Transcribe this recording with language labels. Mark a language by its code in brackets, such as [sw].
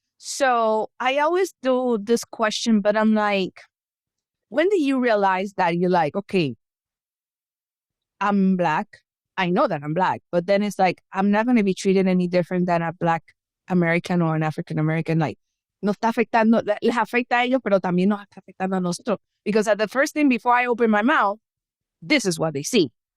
[en] So I always do this question, but I'm like, when do you realize that you're like, okay, I'm Black. I know that I'm Black, but then it's like, I'm not going to be treated any different than a Black American or an African American. [es] Like, nos está afectando, les afecta a ellos, pero también nos está afectando a nosotros. [en] Because at the first thing before I open my mouth, this is what they see.